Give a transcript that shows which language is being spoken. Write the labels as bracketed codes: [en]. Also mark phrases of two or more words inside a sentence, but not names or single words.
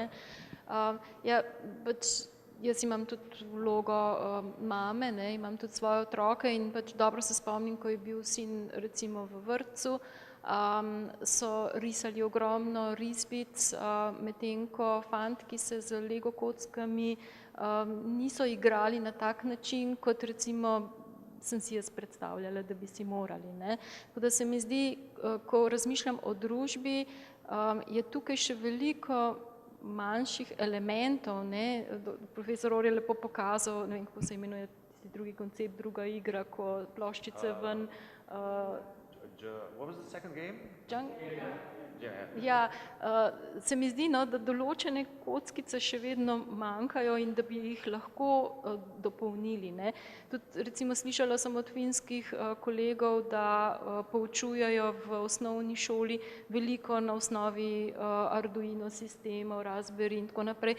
[sl] Ja, pač jaz imam tudi vlogo mame, ne, imam tudi svoje otroke in pač dobro se spomnim, ko je bil sin recimo v vrtcu, so risali ogromno risbic, medtem ko fantki se z Lego kockami niso igrali na tak način, kot recimo sem si jaz predstavljala, da bi si morali, ne. Tako da se mi zdi, ko razmišljam o družbi, je tukaj še veliko manjših elementov, ne. Profesor Or je lepo pokazal, ne vem, kako se imenuje tisti drugi koncept, druga igra, ko ploščice ven. [en] What was the second game? [sl] Ja, se mi zdi, no, da določene kockice še vedno manjkajo in da bi jih lahko dopolnili, ne. Tudi recimo slišala sem od finskih kolegov, da poučujejo v osnovni šoli veliko na osnovi Arduino sistemov, Raspberry in tako naprej.